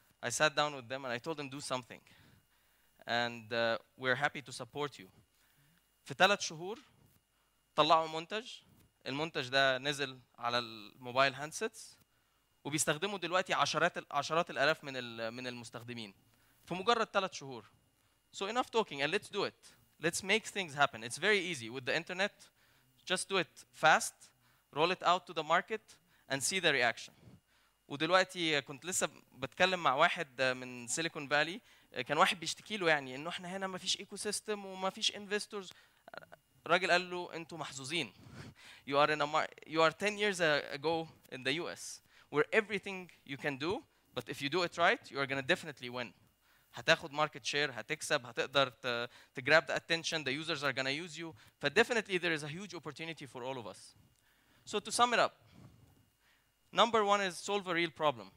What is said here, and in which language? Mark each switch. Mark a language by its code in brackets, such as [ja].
[en] I sat down with them and I told them do something and we're happy to support you. [ar] في 3 شهور طلعوا منتج. المنتج ده نزل على الموبايل هاندسيتس وبيستخدموا دلوقتي عشرات الالاف من المستخدمين في مجرد 3 شهور. [en] So enough talking and let's do it. Let's make things happen. It's very easy with the internet. Just do it fast, roll it out to the market and see the reaction. [ar] ودلوقتي كنت لسه بتكلم مع واحد من سيليكون فالي، كان واحد بيشتكي له يعني انه احنا هنا ما فيش ايكو سيستم وما فيش انفستورز. الراجل قال له انتوا محظوظين. [en] You are 10 years ago in the US where everything you can do, but if you do it right, you are going to definitely win. [ar] هتاخد [en] market share، [ar] هتكسب، هتقدر [en] to grab the attention, the users are going to use you. But definitely there is a huge opportunity for all of us. So to sum it up, number 1 is solve a real problem.